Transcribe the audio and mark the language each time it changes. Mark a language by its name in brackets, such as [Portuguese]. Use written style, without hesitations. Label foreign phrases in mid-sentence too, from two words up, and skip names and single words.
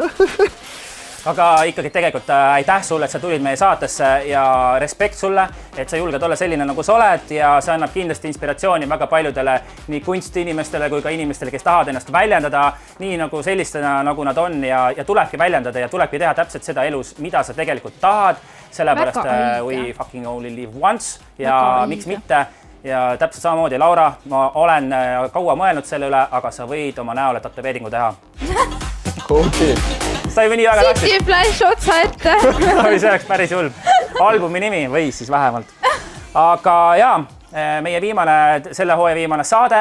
[Estonian] Aga ikkagi tegelikult aitäh sulle, et sa tulid meie saatesse ja respekt sulle, et sa julged olla selline, nagu sa oled ja see annab kindlasti inspiratsiooni väga paljudele nii kunstiinimestele kui ka inimestele, kes tahavad ennast väljendada nii nagu sellistena, nagu nad on ja tulebki väljendada ja tulebki teha täpselt seda elus, mida sa tegelikult tahad, sellepärast [English] we fucking only live once [Estonian] ja miks mitte. Ja täpselt samamoodi, Laura, ma olen kaua mõelnud selle üle, aga sa võid oma näole tatoveeringu teha. Okei. Sa ei või nii väga City Flash otsa ette. See oleks päris hull. Albumi nimi või siis vähemalt. Aga jaa, meie selle hooaja viimane saade.